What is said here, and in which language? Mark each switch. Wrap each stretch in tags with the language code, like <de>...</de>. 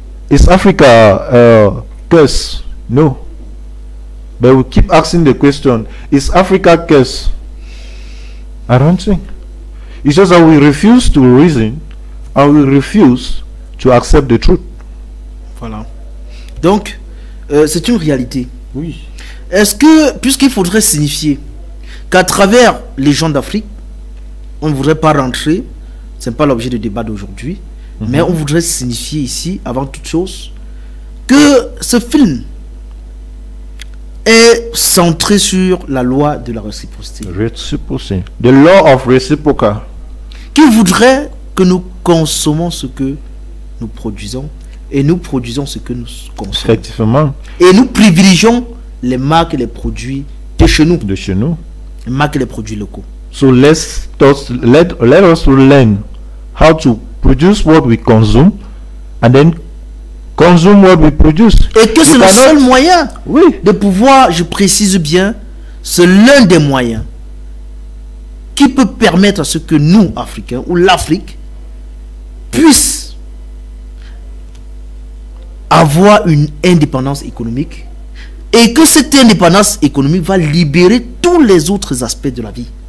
<en>Is Africa curse? No. But we keep asking the question, is Africa curse? I don't think. It's just that we refuse to reason and we refuse to accept the truth.</en> <fr>Voilà. Donc, c'est une réalité. Oui. Est-ce que, puisqu'il faudrait signifier qu'à travers les gens d'Afrique, on ne voudrait pas rentrer, ce n'est pas l'objet du débat d'aujourd'hui, mais on voudrait signifier ici, avant toute chose, que ce film est centré sur la loi de la réciprocité.</fr> <en>Reciprocity. The law of reciprocal.</en> <fr>Qui voudrait que nous consommons ce que nous produisons et nous produisons ce que nous consommons. Effectivement. Et nous privilégions les marques et les produits de chez nous. De chez nous. Les marques et les produits locaux.</fr> <en>So let us learn how to produce what we consume and then consume what we produce.</en> <fr>Et que c'est le seul moyen de pouvoir, je précise bien, c'est l'un des moyens qui peut permettre à ce que nous, Africains, ou l'Afrique, puisse avoir une indépendance économique et que cette indépendance économique va libérer tous les autres aspects de la vie.</fr>